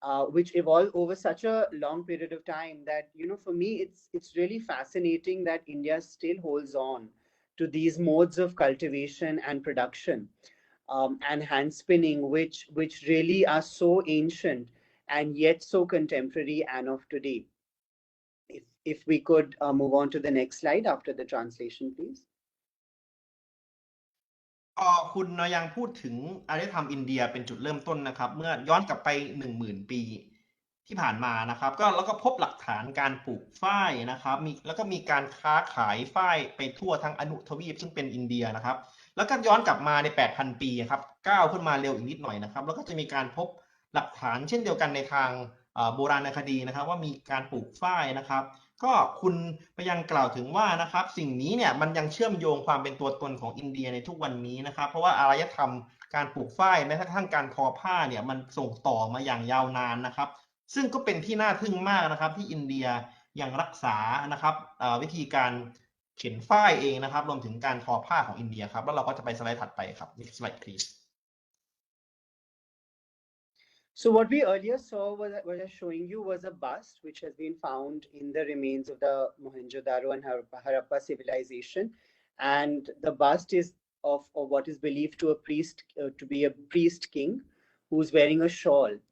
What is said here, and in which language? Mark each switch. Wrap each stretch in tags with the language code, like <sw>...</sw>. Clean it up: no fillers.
<en>which evolved over such a long period of time that, you know, for me, it's really fascinating that India still holds on to these modes of cultivation and production and hand spinning, which really are so ancient and yet so contemporary and of today. If we could move on to the next slide after the translation, please.</en> <th>คุณยังพูดถึงอารยธรรมอินเดียเป็นจุดเริ่มต้นนะครับเมื่อย้อนกลับไป 10,000 ปีที่ผ่านมานะครับแล้วก็พบหลักฐานการปลูกฝ้ายนะครับแล้วก็มีการค้าขายฝ้ายไปทั่วทั้งอนุทวีปซึ่งเป็นอินเดียนะครับแล้วก็ย้อนกลับมาใน 8,000 ปีครับก้าวขึ้นมาเร็วอีกนิดหน่อยนะครับแล้วก็จะมีการพบหลักฐานเช่นเดียวกันในทาง โบราณคดีนะครับว่ามีการปลูกฝ้ายนะครับก็คุณไปยังกล่าวถึงว่านะครับสิ่งนี้เนี่ยมันยังเชื่อมโยงความเป็นตัวตนของอินเดียในทุกวันนี้นะครับเพราะว่าอารยธรรมการปลูกฝ้ายแม้กระทั่งการทอผ้าเนี่ยมันส่งต่อมาอย่างยาวนานนะครับซึ่งก็เป็นที่น่าทึ่งมากนะครับที่อินเดียยังรักษานะครับวิธีการเขียนฝ้ายเองนะครับรวมถึงการทอผ้าของอินเดียครับแล้วเราก็จะไปสไลด์ถัดไปครับ</th> <en>next slide please. So what we earlier saw, what I was showing you, was a bust which has been found in the remains of the Mohenjo-daro and Harappa civilization, and the bust is of what is believed to be a priest king who's wearing a shawl.</en>